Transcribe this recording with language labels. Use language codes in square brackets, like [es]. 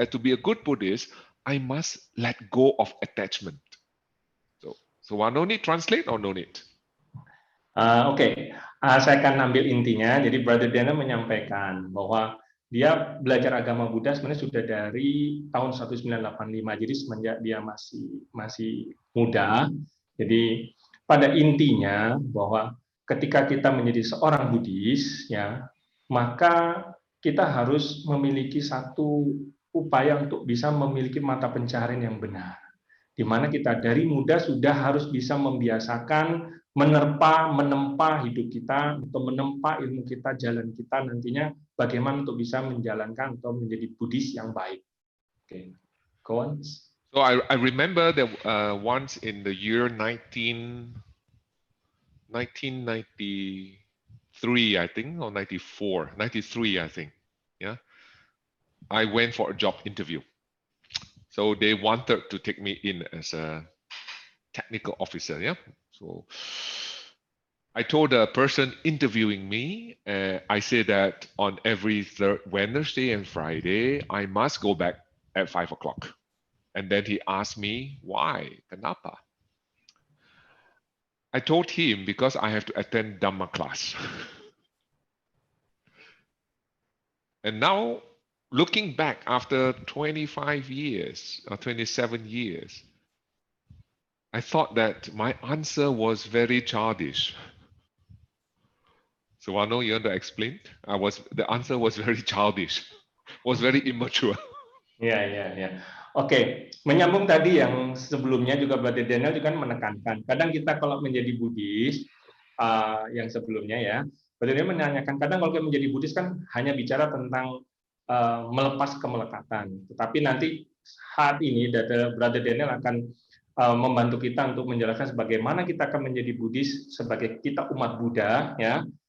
[en] To be a good Buddhist, I must let go of attachment. So no need translate or no need? Oke. [id] Saya akan ambil intinya. Jadi Brother Daniel menyampaikan bahwa dia belajar agama Buddha sebenarnya sudah dari tahun 1985. Jadi semenjak dia masih muda. Jadi pada intinya bahwa ketika kita menjadi seorang Buddhis, ya, maka kita harus memiliki satu upaya untuk bisa memiliki mata pencaharian yang benar, di mana kita dari muda sudah harus bisa membiasakan menempa hidup kita, atau menempa ilmu kita, jalan kita nantinya bagaimana untuk bisa menjalankan atau menjadi Buddhis yang baik. [en] Okay. Go on. So I remember that once in the year 1993, I think, or 93, I think. Yeah, I went for a job interview. So they wanted to take me in as a technical officer. Yeah. So I told the person interviewing me, I said that on every Wednesday and Friday, I must go back at 5 o'clock. And then he asked me, why? [id] Kenapa? [en] I told him because I have to attend Dhamma class. And now, looking back after 25 years or 27 years, I thought that my answer was very childish. So I know you want to explain. The answer was very childish, was very immature. Ya. [id] Oke, menyambung tadi yang sebelumnya juga Brother Daniel juga menekankan. Kadang kita kalau menjadi Buddhis, yang sebelumnya ya, Brother Daniel menanyakan, kadang kalau kita menjadi Buddhis kan hanya bicara tentang melepas kemelekatan. Tetapi nanti saat ini Brother Daniel akan membantu kita untuk menjelaskan bagaimana kita akan menjadi Buddhis sebagai kita umat Buddha, ya.